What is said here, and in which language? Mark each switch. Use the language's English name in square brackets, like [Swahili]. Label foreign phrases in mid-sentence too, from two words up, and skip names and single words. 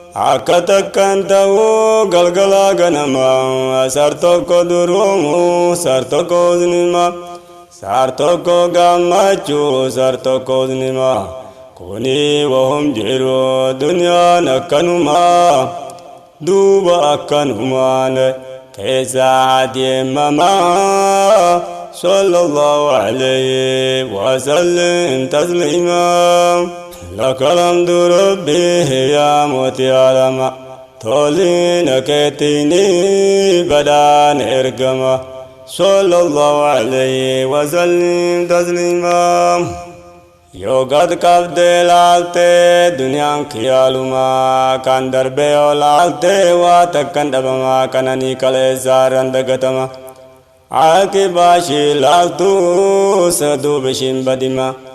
[Oromo] Akka takkaan ta'uu galgala ganama. Sar tokko duruumu, sar tokko uznima. Sar tokko gammachuu, sar tokko uznima. Kuni wahum jiru duniyaan akkanuma. Duuba akkanumaan keessa adeemama. [Arabic] صلى الله عليه وسلم تسليما. لك الحمد ربي يا معطي العلم. [Oromo] Tolina keetini badaan ergama. [Arabic] صلى الله عليه وسلم تسليما. [Oromo] Yoo gad qabdee laalte duniyaan kiyaaluma. Kan darbe yoo laalte waa takkan dhabama. Kananii kaleessaa irraan dagatama. Akibaa ishii laaltu saduuba ishiin badima.